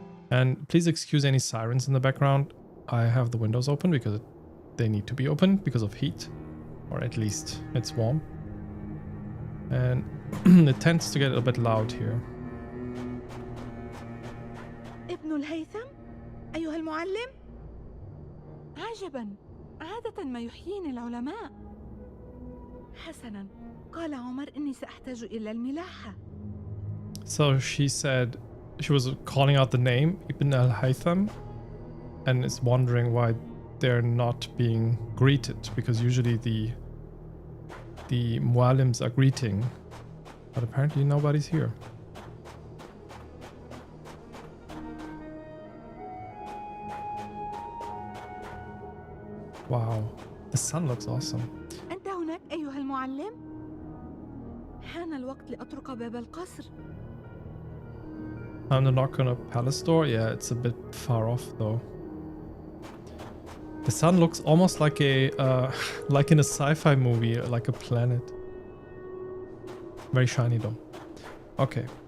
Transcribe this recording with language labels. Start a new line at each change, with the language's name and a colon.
English: And please excuse any sirens in the background. I have the windows open because they need to be open because of heat, or at least it's warm. And it tends to get a bit loud here.
Arabic: ابن الهيثم؟ أيها المعلم؟ عجبا، عادة ما يحييني العلماء. حسنا، قال عمر إني سأحتاج إلى الملاحة.
English: So she said she was calling out the name Ibn al-Haytham and is wondering why they're not being greeted, because usually the muallims are greeting, but apparently nobody's here. Wow, the sun looks awesome.
Arabic: أنت هناك أيها المعلم؟ حان الوقت لأطرق باب القصر.
English: I'm the knock on a palace door. Yeah, it's a bit far off though. The sun looks almost like a like in a sci-fi movie, like a planet. Very shiny though. Okay.